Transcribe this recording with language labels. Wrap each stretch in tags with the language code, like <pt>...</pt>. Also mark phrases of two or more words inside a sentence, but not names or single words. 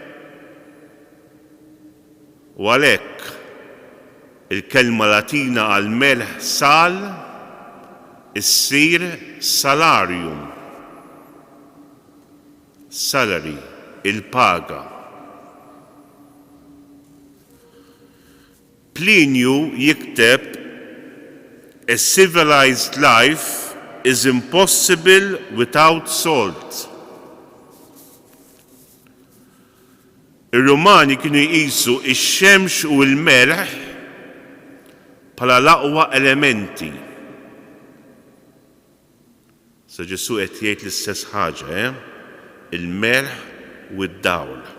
<mt>U għalhekk il-kelma Latina għal melħ sal issir salarium. Salary, il-paga. Plinju jikteb</mt> <en>a civilized life is impossible without salt.</en> <mt>Ir-Rumani kienu jqisu ix-xemx u l-melħ bħala l-aqwa elementi. Sa Ġesu qed jgħid l-istess ħaġa, il-melħ u d-dawl.</mt>